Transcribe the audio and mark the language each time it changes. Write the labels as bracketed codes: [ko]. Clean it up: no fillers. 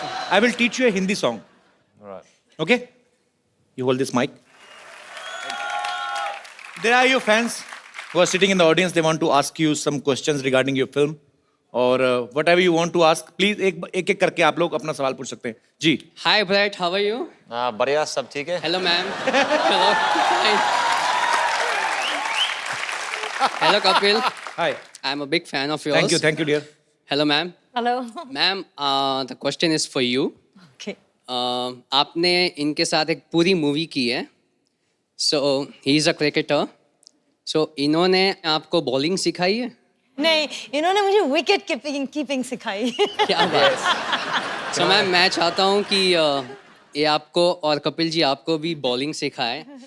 [en] I will teach you a Hindi song. All right. Okay? You hold this mic. There are your fans who are sitting in the audience. They want to ask you some questions regarding your film. [hi] और [en] whatever you want to ask, please [hi] एक करके आप लोग अपना सवाल पूछ सकते हैं. जी. [en] Hi Brett, how are you? [hi] बढ़िया, सब ठीक है? [en] Hello ma'am. Hello. Hi. Hello Kapil. Hi. I'm a big fan of yours. Thank you, dear. Hello ma'am. Hello. Ma'am, the question is for you. Okay. [hi] आपने इनके साथ एक पूरी movie की है. [en] So he is a cricketer. [hi] So इन्होंने आपको bowling सिखाई है? नहीं, इन्होंने मुझे विकेट कीपिंग सिखाई. क्या बात. So मैम, मैं चाहता हूँ कि ये आपको और कपिल जी आपको भी बॉलिंग सिखाए.